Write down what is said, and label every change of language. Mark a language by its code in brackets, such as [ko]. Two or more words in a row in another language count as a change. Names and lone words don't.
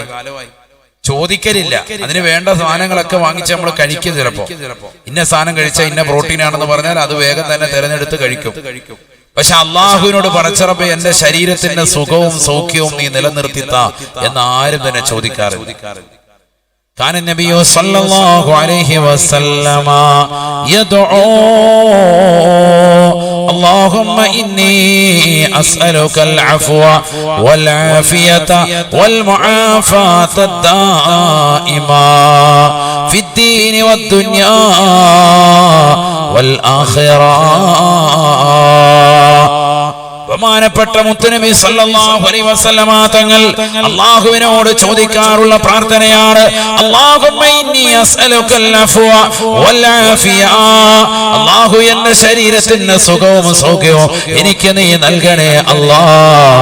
[ml] ചോദിക്കലില്ല. അതിന് വേണ്ട സാധനങ്ങളൊക്കെ വാങ്ങിച്ച് നമ്മൾ കഴിക്കും. ചിലപ്പോ ഇന്ന സാധനം കഴിച്ചാൽ ഇന്ന പ്രോട്ടീൻ ആണെന്ന് പറഞ്ഞാൽ അത് വേഗം തന്നെ തിരഞ്ഞെടുത്ത് കഴിക്കും. പക്ഷെ അള്ളാഹുവിനോട് പടച്ചറബേ എന്റെ ശരീരത്തിന്റെ സുഖവും സൗഖ്യവും നീ നിലനിർത്തിത്ത എന്ന് ആരും തന്നെ ചോദിക്കാറില്ല. [ar] كان النبي صلى الله عليه وسلم يدعو اللهم إني أسألك العفو والعافية والمعافاة الدائمة في الدين والدنيا والآخرة. [ml] ബഹുമാനപ്പെട്ട മുത്തുനബി [ar] صلى الله عليه وسلم [ml] തങ്ങൾ അല്ലാഹുവിനോട് ചോദിക്കാറുള്ള പ്രാർത്ഥനയാണ്, [ar] اللهم إني أسألك العفو والعافية, [ml] അല്ലാഹു എന്റെ ശരീരത്തിന്റെ സുഖവും സൗഖ്യവും എനിക്ക് നീ നൽകണേ അല്ലാഹ്.